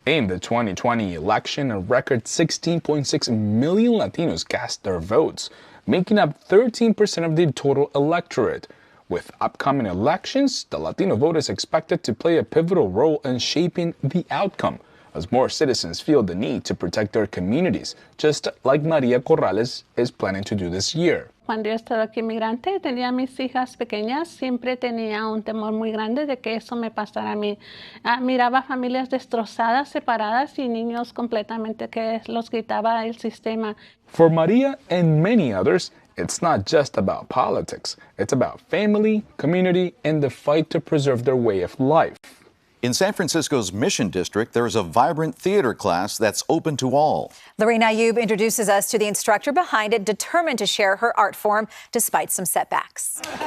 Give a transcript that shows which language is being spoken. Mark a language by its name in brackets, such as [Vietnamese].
[English] In the 2020 election, a record 16.6 million Latinos cast their votes, making up 13% of the total electorate. With upcoming elections, the Latino vote is expected to play a pivotal role in shaping the outcome, as more citizens feel the need to protect their communities, just like Maria Corrales is planning to do this year. [Spanish] Cuando yo estaba aquí migrante, tenía mis hijas pequeñas, siempre tenía un temor muy grande de que eso me pasara a mí. Miraba familias destrozadas, separadas y niños completamente que los quitaba el sistema. [English] For Maria and many others, it's not just about politics. It's about family, community, and the fight to preserve their way of life. In San Francisco's Mission District, there is a vibrant theater class that's open to all. Lorena Ayub introduces us to the instructor behind it, determined to share her art form despite some setbacks.